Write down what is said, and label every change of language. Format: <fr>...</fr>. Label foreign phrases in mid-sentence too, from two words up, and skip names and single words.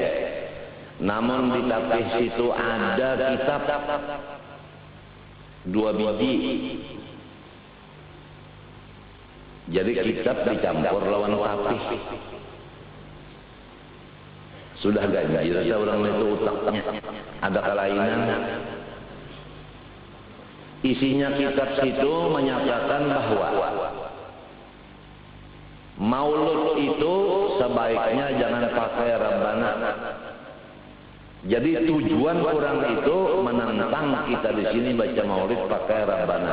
<bjn>Namun di tapih situ ada kitab 2 biji. Jadi kitab dicampur lawan tapih. Sudah ganjil orang itu utaknya. Ada kelainan. Isinya kitab situ menyatakan bahwa maulud itu sebaiknya jangan pakai Rabbana. Jadi tujuan orang itu menantang kita di sini baca maulid pakai Rabbana.</bjn>